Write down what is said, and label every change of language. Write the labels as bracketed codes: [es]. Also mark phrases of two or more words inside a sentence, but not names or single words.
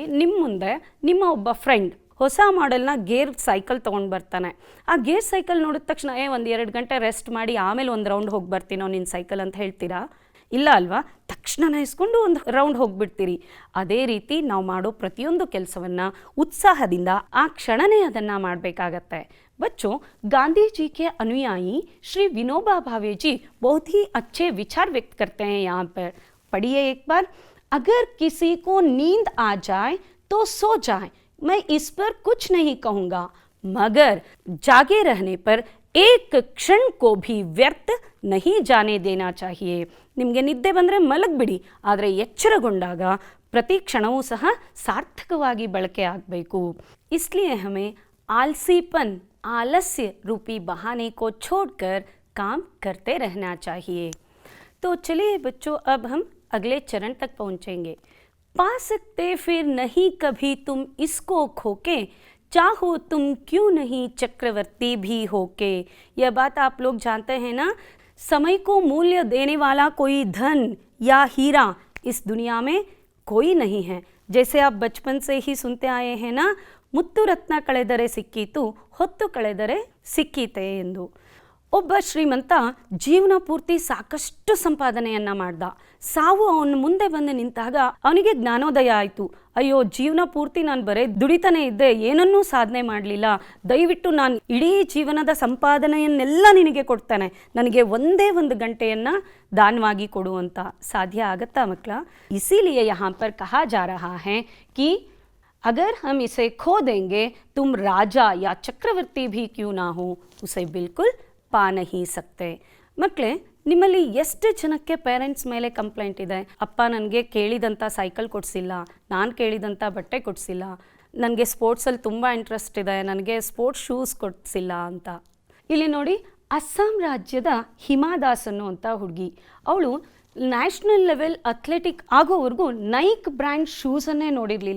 [kn] ನಿಮ್ಮ ಮುಂದೆ ನಿಮ್ಮ ಒಬ್ಬ ಫ್ರೆಂಡ್ ಹೊಸ ಮಾಡೆಲ್ನ [en] gear cycle [kn] ತೊಗೊಂಡು ಬರ್ತಾನೆ. ಆ [en] gear cycle [kn] ನೋಡಿದ ತಕ್ಷಣ 1-2 ಗಂಟೆ ರೆಸ್ಟ್ ಮಾಡಿ ಆಮೇಲೆ ಒಂದು ರೌಂಡ್ ಹೋಗಿ ಬರ್ತೀನೋ ನಿನ್ನ ಸೈಕಲ್ ಅಂತ ಹೇಳ್ತೀರಾ? ಇಲ್ಲ ಅಲ್ವಾ? ತಕ್ಷಣ ಇಸ್ಕೊಂಡು ಒಂದು ರೌಂಡ್ ಹೋಗಿಬಿಡ್ತೀರಿ. ಅದೇ ರೀತಿ ನಾವು ಮಾಡೋ ಪ್ರತಿಯೊಂದು ಕೆಲಸವನ್ನು ಉತ್ಸಾಹದಿಂದ ಆ ಕ್ಷಣನೇ ಅದನ್ನು ಮಾಡಬೇಕಾಗತ್ತೆ. [hi] बच्चों, गांधी जी के अनुयायी श्री विनोबा भावे जी बहुत ही अच्छे विचार व्यक्त करते हैं यहाँ पर. पढ़िए एक बार. अगर किसी को नींद आ जाए तो सो जाए, मैं इस पर कुछ नहीं कहूँगा, मगर जागे रहने पर एक क्षण को भी व्यर्थ नहीं जाने देना चाहिए. [kn] ನಿಮಗೆ ನಿದ್ದೆ ಬಂದರೆ ಮಲಗಿಬಿಡಿ, ಆದರೆ ಎಚ್ಚರಗೊಂಡಾಗ ಪ್ರತಿ ಕ್ಷಣವೂ ಸಹ ಸಾರ್ಥಕವಾಗಿ ಬಳಕೆ ಆಗಬೇಕು. [hi] इसलिए हमें आलसीपन, आलस्य रूपी बहाने को छोड़कर काम करते रहना चाहिए. तो चलिए बच्चों, अब हम अगले चरण तक पहुँचेंगे. पा सकते फिर नहीं कभी तुम इसको खोके, चाहो तुम क्यों नहीं चक्रवर्ती भी होके. यह बात आप लोग जानते हैं ना? समय को मूल्य देने वाला कोई धन या हीरा इस दुनिया में कोई नहीं है. जैसे आप बचपन से ही सुनते आए हैं ना, [kn] ಮುತ್ತು ರತ್ನ ಕಳೆದರೆ ಸಿಕ್ಕೀತು, ಹೊತ್ತು ಕಳೆದರೆ ಸಿಕ್ಕೀತೆ ಎಂದು. ಒಬ್ಬ ಶ್ರೀಮಂತ ಜೀವನ ಪೂರ್ತಿ ಸಾಕಷ್ಟು ಸಂಪಾದನೆಯನ್ನು ಮಾಡ್ದ. ಸಾವು ಅವನ ಮುಂದೆ ಬಂದು ನಿಂತಾಗ ಅವನಿಗೆ ಜ್ಞಾನೋದಯ ಆಯಿತು. ಅಯ್ಯೋ, ಜೀವನ ಪೂರ್ತಿ ನಾನು ಬರೀ ದುಡಿತಾನೆ ಇದ್ದೆ, ಏನನ್ನೂ ಸಾಧನೆ ಮಾಡಲಿಲ್ಲ. ದಯವಿಟ್ಟು ನಾನು ಇಡೀ ಜೀವನದ ಸಂಪಾದನೆಯನ್ನೆಲ್ಲ ನಿನಗೆ ಕೊಡ್ತಾನೆ, ನನಗೆ ಒಂದೇ 1 ಗಂಟೆಯನ್ನು ದಾನವಾಗಿ ಕೊಡು ಅಂತ. ಸಾಧ್ಯ ಆಗತ್ತಾ ಮಕ್ಕಳ? [hi] इसीलिए यहाँ पर कहा जा रहा है कि अगर हम इसे खो देंगे, तुम राजा या चक्रवर्ती भी क्यों ना हो, उसे बिल्कुल पा नहीं सकते. [kn] ಮಕ್ಕಳೇ, ನಿಮ್ಮಲ್ಲಿ ಎಷ್ಟು ಜನಕ್ಕೆ ಪೇರೆಂಟ್ಸ್ ಮೇಲೆ ಕಂಪ್ಲೇಂಟ್ ಇದೆ? ಅಪ್ಪ ನನಗೆ ಕೇಳಿದಂಥ ಸೈಕಲ್ ಕೊಡಿಸಿಲ್ಲ, ನಾನು ಕೇಳಿದಂಥ ಬಟ್ಟೆ ಕೊಡಿಸಿಲ್ಲ, ನನಗೆ ಸ್ಪೋರ್ಟ್ಸಲ್ಲಿ ತುಂಬ ಇಂಟ್ರೆಸ್ಟ್ ಇದೆ, ನನಗೆ [en] sports shoes [kn] ಕೊಡಿಸಿಲ್ಲ ಅಂತ. ಇಲ್ಲಿ ನೋಡಿ, ಅಸ್ಸಾಂ ರಾಜ್ಯದ ಹಿಮಾ ದಾಸ್ ಅನ್ನುವಂಥ ಹುಡುಗಿ, ಅವಳು [en] national level athletic [kn] ಆಗೋವರೆಗೂ ನೈಕ್ ಬ್ರ್ಯಾಂಡ್ ಶೂಸನ್ನೇ ನೋಡಿರಲಿಲ್ಲ.